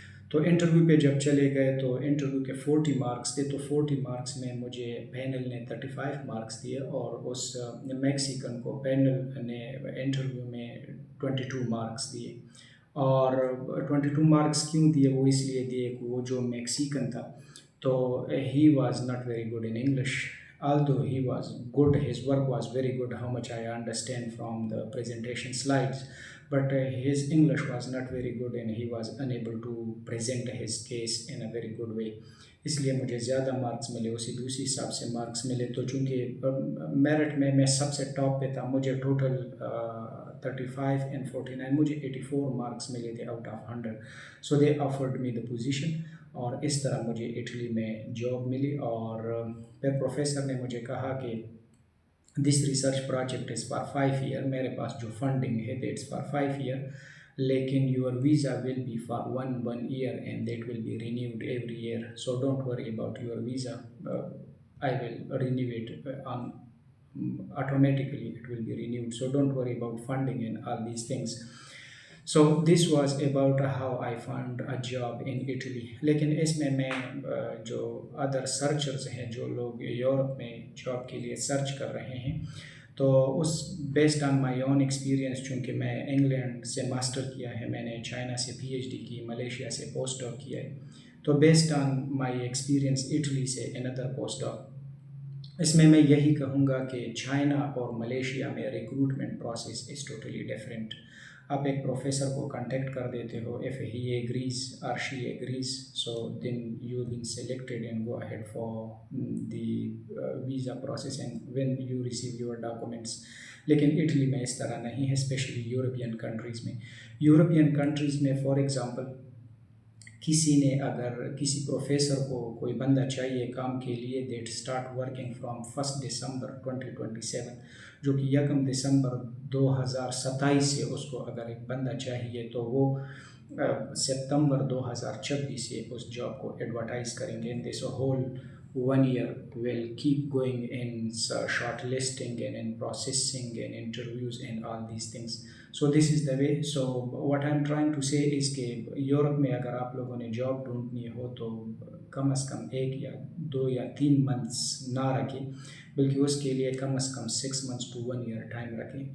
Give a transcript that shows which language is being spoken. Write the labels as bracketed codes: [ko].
[ur] تو انٹرویو پہ جب چلے گئے تو انٹرویو کے 40 مارکس تھے. تو 40 مارکس میں مجھے پینل نے 35 مارکس دیے، اور اس میکسیکن کو پینل نے انٹرویو میں 22 مارکس دیے. اور 22 مارکس کیوں دیے؟ وہ اس لیے دیے کہ وہ جو میکسیکن تھا [en] So he was not very good in English. Although he was good, his work was very good, how much I understand from the presentation slides. But his English was not very good and he was unable to present his case in a very good way. [ur] اس لیے مجھے زیادہ marks ملے، اسی دوسری حساب سے marks ملے. تو چونکہ میرٹ میں سب سے ٹاپ پہ تھا، مجھے ٹوٹل 35 and 49 مجھے 84 مارکس ملے تھے out of 100. [en] so they offered me the position, [ur] اور اس طرح مجھے اٹلی میں جاب ملی. اور پھر پروفیسر نے مجھے کہا کہ [en] this research project is for 5 year، [ur] میرے پاس جو فنڈنگ ہے [en] That's for 5 year، لیکن your visa will be for one year and that will be renewed every year. So don't worry about your visa, I will renew it on automatically, it will be renewed. So don't worry about funding and all these things. So this was about how I found a job in Italy. [ur] لیکن اس میں جو other سرچرز ہیں، جو لوگ Europe میں job کے لیے search کر رہے ہیں، تو اس [en] based on my own experience, [ur] چونکہ میں انگلینڈ سے ماسٹر کیا ہے، میں نے چائنا سے PhD کی، ملیشیا سے پوسٹ ڈاک کیا ہے، تو [en] based on my experience [ur] Italy سے اندر پوسٹ ڈاک، اس میں یہی کہوں گا کہ چائنا اور ملیشیا میں recruitment process [en] Is totally different. [ur] آپ ایک پروفیسر کو کانٹیکٹ کر دیتے ہو، [en] if he agrees or she agrees, so then you've been selected and go ahead for the visa process and when you receive your documents. [ur] لیکن Italy میں اس طرح نہیں ہے، اسپیشلی یورپین کنٹریز میں. یورپین کنٹریز میں [en] for example [ur] کسی نے اگر کسی پروفیسر کو کوئی بندہ چاہیے کام کے لیے، [en] that start working from 1 December 2027، [ur] جو کہ 1 دسمبر 2027 سے اس کو اگر ایک بندہ چاہیے، تو وہ سپتمبر 2026 سے اس جاب کو ایڈورٹائز کریں گے. [en] This whole 1 year will keep going in short listing and in processing and interviews and all these things. So this is the way. So what I'm trying to say is [ur] کہ Europe میں اگر آپ لوگوں نے job ڈھونڈنی ہو تو کم از کم 1 یا 2 یا 3 months نہ رکھیں، بلکہ اس کے لیے کم از کم [en] 6 months to 1 year [ur] ٹائم رکھیں.